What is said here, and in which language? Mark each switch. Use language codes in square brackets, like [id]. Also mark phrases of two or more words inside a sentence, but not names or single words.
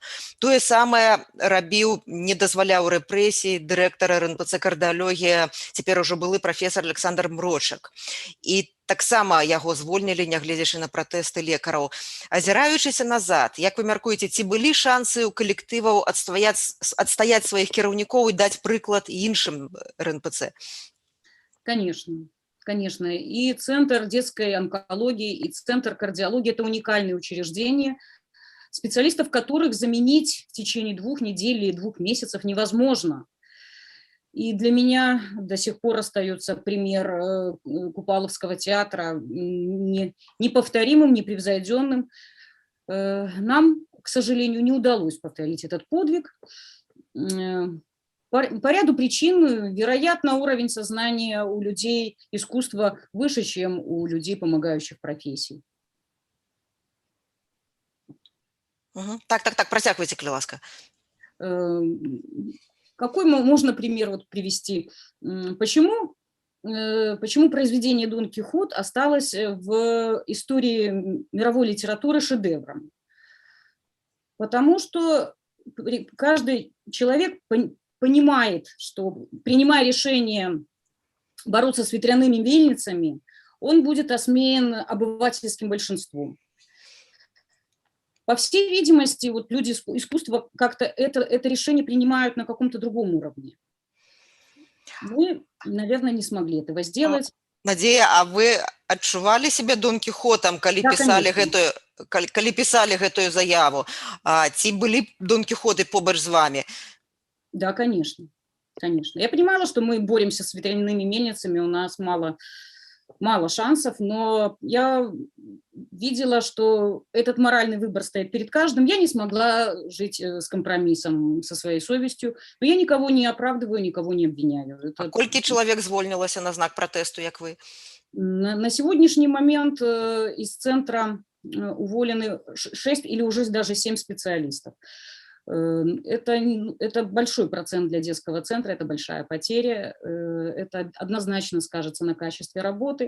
[be] Тое самае рабіў, не дазваляў рэпрэсій дырэктар РНПЦ кардыялогія, цяпер ужо былы прафесор Александр Мрочак. І таксама яго звольнілі, нягледзячы на пратэсты лекараў. Азіраючыся назад, як вы мяркуеце, ці былі шансы ў калектываў адстаяць сваіх кіраўнікоў і даць прыклад іншым РНПЦ? [ru] Конечно, конечно. И Центр детской онкологии, и Центр кардиологии – это уникальные учреждения, специалистов которых заменить в течение 2 недель или 2 месяцев невозможно. И для меня до сих пор остается пример Купаловского театра неповторимым, непревзойденным. Нам, к сожалению, не удалось повторить этот подвиг. По ряду причин, вероятно, уровень сознания у людей искусства выше, чем у людей, помогающих профессий. [be] Так, працягвайце, калі ласка. [ru] Какой можно пример привести? Почему произведение Дон Кихот осталось в истории мировой литературы шедевром? Потому что каждый человек понимает, что, принимая решение бороться с ветряными мельницами, он будет осмеян обывательским большинством. По всей видимости, вот люди искусства как-то это решение принимают на каком-то другом уровне. Мы, наверное, не смогли этого сделать. [be] Надзея, а вы адчувалі себе Дон Кихотом, калі пісалі гэтую заяву? Ці былі Дон Кихоты побач з вами? [ru] Да, конечно. Конечно. Я понимала, что мы боремся с ветряными мельницами, у нас мало шансов, но я видела, что этот моральный выбор стоит перед каждым. Я не смогла жить с компромиссом со своей совестью, но я никого не оправдываю, никого не обвиняю. [be] Колькі чалавек звольнілася на знак протесту, як вы? [ru] На сегодняшний момент из центра уволены 6 или уже даже 7 специалистов. Это большой процент для детского центра, это большая потеря, это однозначно скажется на качестве работы.